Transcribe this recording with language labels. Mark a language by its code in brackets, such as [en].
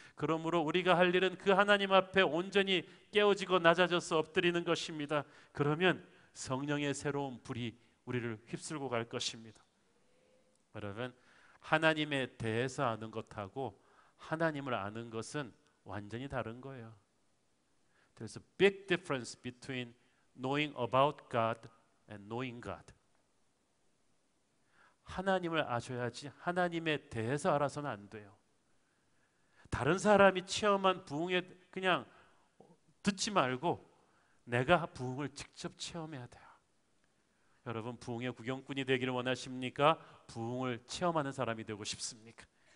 [ko] 그러므로 우리가 할 일은 그 하나님 앞에 온전히 깨어지고 낮아져서 엎드리는 것입니다. 그러면 성령의 새로운 불이 우리를 휩쓸고 갈 것입니다. 여러분, 하나님에 대해서 아는 것하고 하나님을 아는 것은 완전히 다른 거예요. [en] There's a big difference between knowing about God and knowing God. [ko] 하나님을 아셔야지 하나님에 대해서 알아서는 안 돼요. 다른 사람이 체험한 부흥에 그냥 듣지 말고 내가 부흥을 직접 체험해야 돼요. 여러분, 부흥의 구경꾼이 되기를 원하십니까? 부흥을 체험하는 사람이 되고 싶습니까?